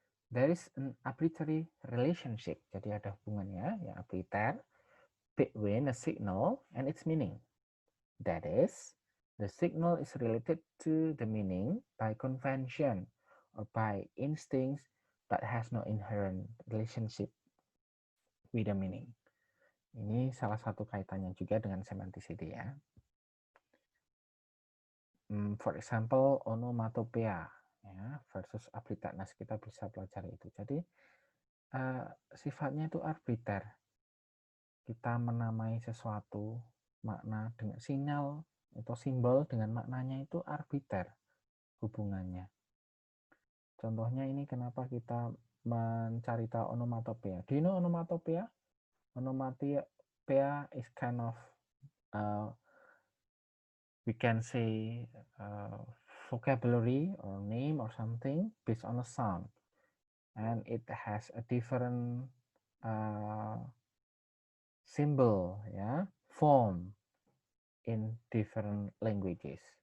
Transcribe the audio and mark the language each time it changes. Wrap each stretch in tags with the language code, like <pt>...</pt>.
<en>There is an arbitrary relationship.</en> <id>Jadi ada hubungannya, ya,</id> <en>arbitrary, between a signal and its meaning. That is, the signal is related to the meaning by convention or by instincts, but has no inherent relationship with the meaning.</en> <id>Ini salah satu kaitannya juga dengan semanticity, ya.</id> <en>For example,</en> <id>onomatopoeia, ya, versus arbitrarious, kita bisa pelajari itu. Jadi sifatnya itu arbiter. Kita menamai sesuatu makna dengan sinyal atau simbol dengan maknanya itu arbiter hubungannya. Contohnya ini kenapa kita mencari tahu onomatopoeia.</id> <en>Do you know onomatopoeia? Onomatopoeia is kind of we can say vocabulary or name or something based on a sound, and it has a different symbol, ya, form in different languages.</en>